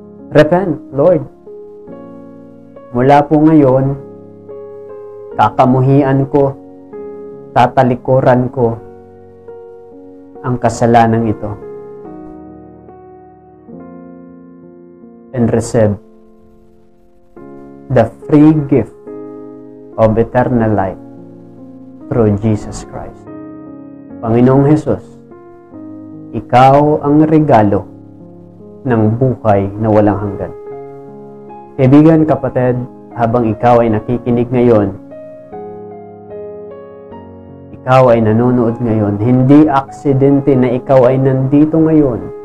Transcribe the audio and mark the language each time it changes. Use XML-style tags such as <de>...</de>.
<en>Repent, Lord.</en> <tl>Mula po ngayon, kakamuhian ko, tatalikuran ko ang kasalanan ito.</tl> <en>And receive the free gift of eternal life through Jesus Christ.</en> <tl>Panginoong Jesus, ikaw ang regalo ng buhay na walang hanggan. Kaibigan, kapatid, habang ikaw ay nakikinig ngayon, ikaw ay nanonood ngayon, hindi aksidente na ikaw ay nandito ngayon.</tl>